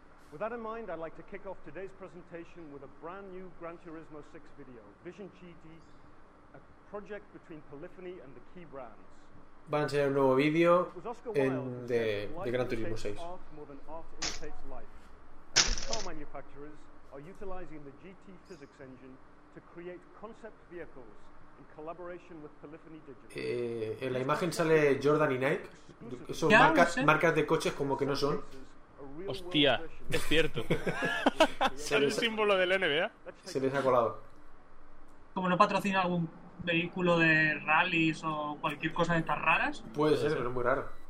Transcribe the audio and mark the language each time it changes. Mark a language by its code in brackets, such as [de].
[en] With that in mind, I'd like to kick off today's presentation with a brand new Gran Turismo 6 video, Vision GT, a project between Polyphony and the key brands. [es] Van a enseñar un nuevo vídeo de Gran Turismo 6. [en] Car manufacturers are utilizing the GT physics engine to create concept vehicles in collaboration with Polyphony Digital. [es] En la imagen sale Jordan y Nike. Son marcas de coches, como que no son. Hostia, es cierto. ¿Sale el símbolo del NBA? Se les ha colado. Como no patrocina algún vehículo de rallies o cualquier cosa de estas raras. Puede ser, pero es muy raro.